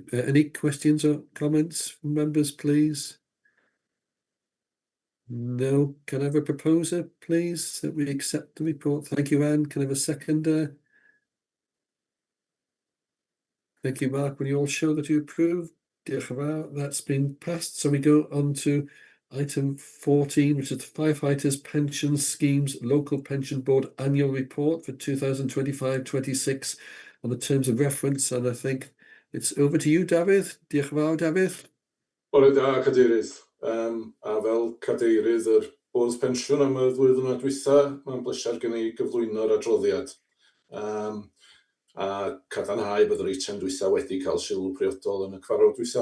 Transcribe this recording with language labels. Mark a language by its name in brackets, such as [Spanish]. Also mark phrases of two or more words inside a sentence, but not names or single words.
[English] Any questions or comments from members, please? No. Can I have a proposer, please, that we accept the report? Thank you, Anne. Can I have a seconder? Thank you, Mark. Will you all show that you approve? [Welsh] Diolch yn fawr. [English] That's been passed. So we go on to item 14, which is the Firefighters Pension Schemes Local Pension Board Annual Report for 2025-26 on the terms of reference. And I think it's over to you, Dafydd. [Welsh] Diolch yn fawr, Dafydd. Bore da, Cadeirydd. A fel Cadeirydd yr Bwrdd Pensiwn am y flwyddyn dwytha, mae'n bleser gen i gyflwyno'r adroddiad. A cadarnhau bydd yr eitem dwytha wedi cael sylw priodol yn y cyfarfod dwytha.